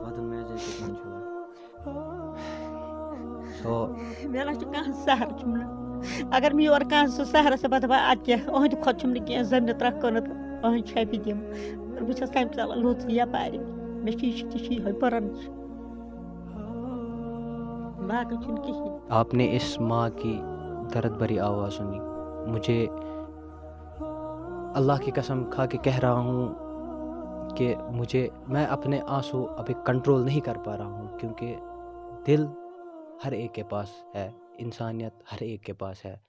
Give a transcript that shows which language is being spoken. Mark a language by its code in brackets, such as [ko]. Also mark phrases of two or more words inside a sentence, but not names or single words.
[ks] مےٚ نہ چھُ کانٛہہ سہرٕ چھُم نہٕ. اگر مےٚ یورٕ کانٛہہ سُہ سہرس بہٕ دَپہٕ اَدٕ کیٛاہ أہنٛدِ کھۄتہٕ چھُم نہٕ کینٛہہ زٔمیٖن 3 کٕنہٕ تہٕ أہنٛدِ چھَپہِ دِمہٕ. بہٕ چھَس تَمہِ ژَلان لوٚژٕے یَپارِ. مےٚ چھِ یہِ تہِ چھِ یِہوٚے پٔرن باقٕے چھُنہٕ کِہیٖنۍ. [ur] آپ نے اس ماں کی درد بھری آواز سنی. مجھے اللہ کی قسم کھا کے کہہ رہا ہوں کہ میں اپنے آنسو ابھی کنٹرول نہیں کر پا رہا ہوں، کیونکہ دل ہر ایک کے پاس ہے، انسانیت ہر ایک کے پاس ہے.